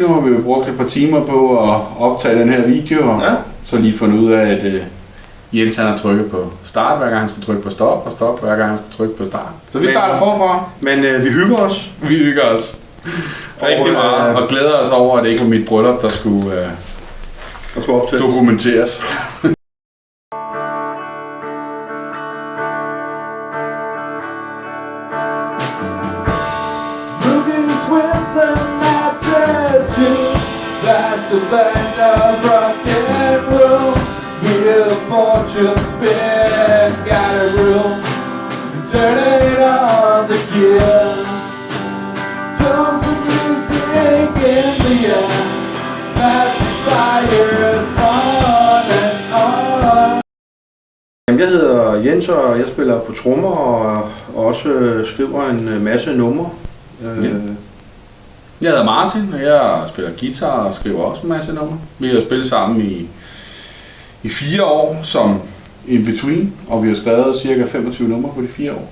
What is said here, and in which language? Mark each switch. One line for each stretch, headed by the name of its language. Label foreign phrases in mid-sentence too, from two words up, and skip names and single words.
Danish: Nu har vi jo brugt et par timer på at optage den her video, og så lige fundet ud af, at Jens han har trykket på start, hver gang han skal trykke på stop, og stop, hver gang han skal trykke på start. Så vi starter forfra. Men vi hygger os. Vi hygger os rigtig meget, og glæder os over, at det ikke var mit bryllup, der skulle dokumenteres.
English: That's the band of rock and roll. Wheel of fortune spin, got a room. Turn it on the gear. Tones of music in the air. Magic fires on and on.
Danish: Jeg hedder Jens, og jeg spiller på trommer og også skriver en masse numre. Jeg hedder Martin, og jeg spiller guitar og skriver også en masse numre. Vi har spillet sammen i 4 år som In Between, og vi har skrevet cirka 25 numre på de 4 år.